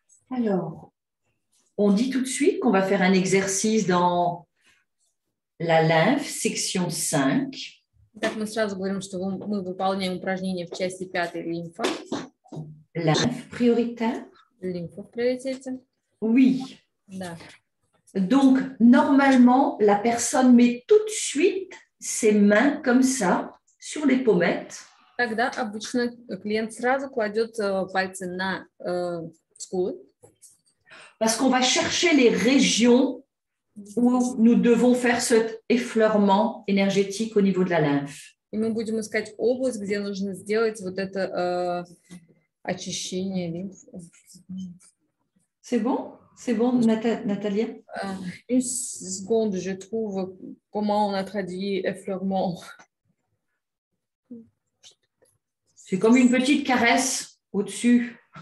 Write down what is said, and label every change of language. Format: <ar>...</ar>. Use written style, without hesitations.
<fr>Alors, on dit tout de suite qu'on va faire un exercice dans la lymphe, section 5.</fr> <ru>Так, мы сразу говорим, что мы выполняем упражнение в части 5 лимфа.</ru> <fr>Lymphe prioritaire.</fr> <ru>Лимфа в приоритете.</ru> <fr>Oui.</fr> <ru>Да.</ru> <fr>Donc, normalement, la personne met tout de suite ses mains comme ça sur les pommettes.</fr> <ru>Тогда обычно клиент сразу кладет пальцы на скулы.</ru> <fr>Parce qu'on va chercher les régions où nous devons faire cet effleurement énergétique au niveau de la lymphe.</fr> <ru>И мы будем искать область, где нужно сделать вот это очищение лимфы.</ru> <fr>C'est bon? C'est bon, Natalia? Une seconde, je trouve comment on a traduit effleurement. C'est comme une petite caresse au-dessus.</fr>